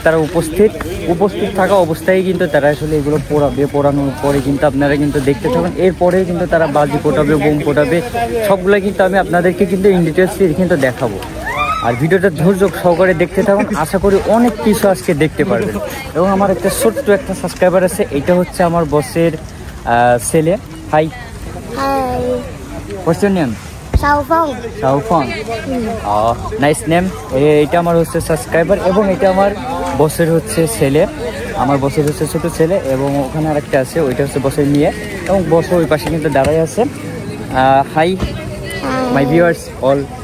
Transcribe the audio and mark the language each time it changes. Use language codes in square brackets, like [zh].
[bn] তারা উপস্থিত থাকা অবস্থায় কিন্তু তারা আসলে এগুলো পোড়ানোর পরে কিন্তু আপনারা কিন্তু দেখতে থাকুন। এরপরে কিন্তু তারা বাজি ফোটাবে, বোম ফোটাবে, সবগুলো কিন্তু আমি আপনাদেরকে কিন্তু ইন ডিটেলস কিন্তু দেখাবো। আর ভিডিওটা ধৈর্য সহকারে দেখতে থাকুন, আশা করি অনেক কিছু আজকে দেখতে পারবেন। এবং আমার একটা ছোট্ট একটা সাবস্ক্রাইবার আছে, এটা হচ্ছে আমার বসের ছেলে। [en] Hi, What's your name? Xiaofang. Nice name. [bn] এটা আমার হচ্ছে সাবস্ক্রাইবার এবং এটা আমার বসের হচ্ছে ছেলে। আমার বসের হচ্ছে ছোট ছেলে এবং ওখানে আরেকটা আছে, ওইটা হচ্ছে বসের মেয়ে এবং বস ওই পাশে কিন্তু দাঁড়াই আছে। [en] Hi my viewers all.